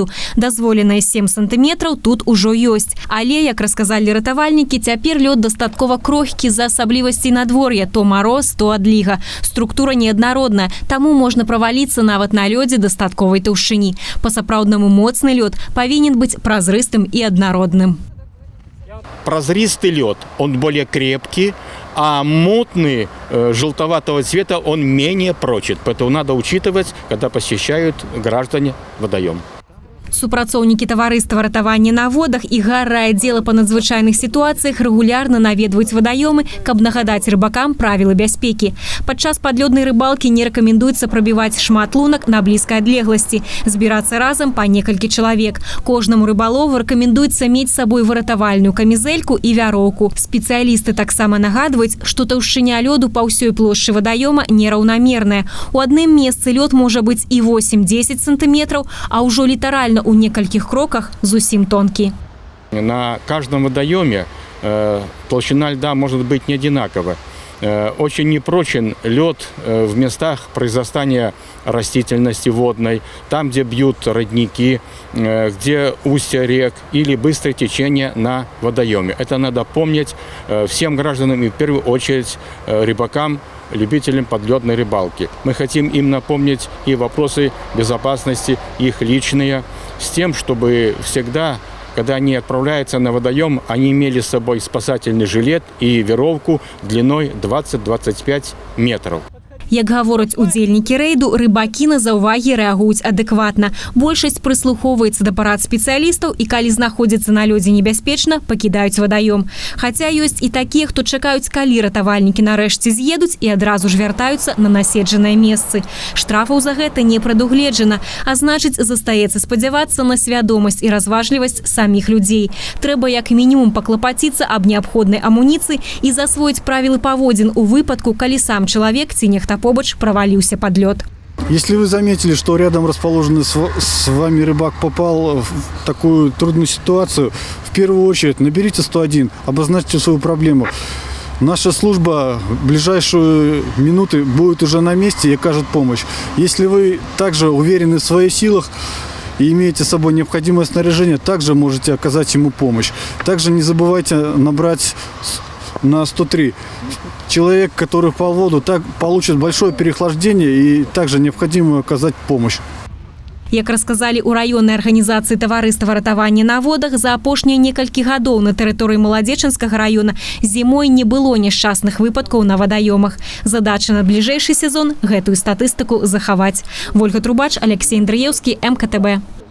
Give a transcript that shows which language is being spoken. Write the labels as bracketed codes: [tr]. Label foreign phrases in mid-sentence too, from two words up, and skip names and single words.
[be] Дазволеная 7 сантыметраў тут ужо ёсць. Але, як расказалі ратавальнікі, цяпер лёд дастаткова крохкі з-за асаблівасцей надвор'я. То мароз, то адліга. Структура неаднародная, таму можна праваліцца нават на лёдзе дастатковай таўшчыні. Па-сапраўднаму моцны лёд павінен быць празрыстым [ru] и однородным. Прозристый лед, он более крепкий, а мутный, желтоватого цвета, он менее прочит. Поэтому надо учитывать, когда посещают граждане водоем. [be] Супрацоўнікі таварыства ратавання на водах і гаррайаддзела па надзвычайных сітуацыях рэгулярна наведваюць вадаёмы, каб нагадаць рыбакам правілы бяспекі. Падчас падлёднай рыбалкі не рэкамендуецца прабіваць шмат лунак на блізкай адлегласці, збірацца разам па некалькі чалавек. Кожнаму рыбалову рэкамендуецца мець з сабой выратавальную камізэльку і вяроўку. Спецыялісты таксама нагадваюць, што таўшчыня лёду па ўсёй плошчы вадаёма нераўнамерная. У адным месцы лёд можа быць і 8-10 сантыметраў, а ўжо літаральна у некальких кроках зусім тонкий. [ru] На каждом водоеме толщина льда может быть не одинакова. Очень непрочен лед в местах произрастания растительности водной, там, где бьют родники, где устья рек или быстрое течение на водоеме. Это надо помнить всем гражданам и в первую очередь рыбакам, любителям подледной рыбалки. Мы хотим им напомнить и вопросы безопасности, их личные, с тем, чтобы всегда, когда они отправляются на водоем, они имели с собой спасательный жилет и веревку длиной 20-25 метров. [be] Як гавораць удзельнікі рэйду, рыбакі на заўвагі рэагуюць адэкватна. Большасць прыслухоўваецца да парад спецыялістаў і калі знаходзіцца на лёдзе небяспечна, пакідаюць вадаём. Хаця ёсць і такія, хто чакаюць, калі ратавальнікі нарэшце з'едуць і адразу ж вяртаюцца на наседжаныя месцы. Штрафаў за гэта не прадугледжана, а значыць, застаецца спадзявацца на свядомасць і разважлівасць саміх людзей. Трэба як мінімум паклапаціцца аб неабходнай амуніцыі і засвоіць правілы паводзін у выпадку, калі сам чалавек ці нехта побач [ru] провалился под лед. Если вы заметили, что рядом расположенный с вами рыбак попал в такую трудную ситуацию, в первую очередь наберите 101, обозначьте свою проблему. Наша служба в ближайшие минуты будет уже на месте и окажет помощь. Если вы также уверены в своих силах и имеете с собой необходимое снаряжение, также можете оказать ему помощь. Также не забывайте набрать на 103. Человек, который впал в воду, так получит большое переохлаждение и также необходимо оказать помощь. [be] Як расказалі ў раённай арганізацыі таварыства ратавання на водах, за апошнія некалькі гадоў на тэрыторыі Маладзечанскага раёна зімой не было няшчасных выпадкаў на вадаёмах. Задача на бліжэйшы сезон гэтую статыстыку захаваць. Вольга Трубач, Алексей Андрыеўскі, МКТБ.